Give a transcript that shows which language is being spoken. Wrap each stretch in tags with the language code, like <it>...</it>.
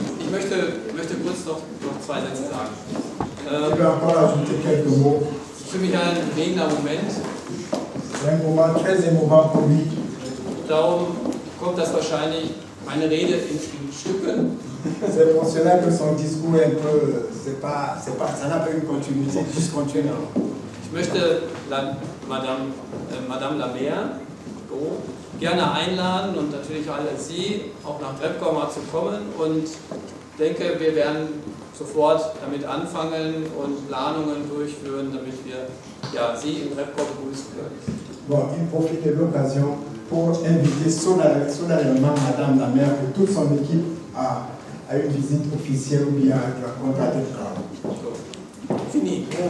<de>möchte kurz noch 2 Sätze sagen.</de> <fr>Je vais encore ajouter quelques mots.</fr> <de>Es ist für mich ein bewegender Moment.</de> <fr>C'est un moment très émouvant pour lui.</fr> <de>Darum kommt das wahrscheinlich meine Rede in Stücken.</de> <fr>C'est émotionnel que son discours est un peu, ça n'a pas une continuité, discontinue.</fr> <de>Ich möchte Madame Lamère gerne einladen und natürlich alle Sie auch nach Repcom zu kommen und denke, wir werden sofort damit anfangen und Planungen durchführen, damit wir Sie im Repcom begrüßen können.</de> <fr>Bon, il profite de l'occasion pour inviter solennellement Madame Lamère et toute son équipe à une visite officielle ou bien à la contact de travail. Fini.</fr>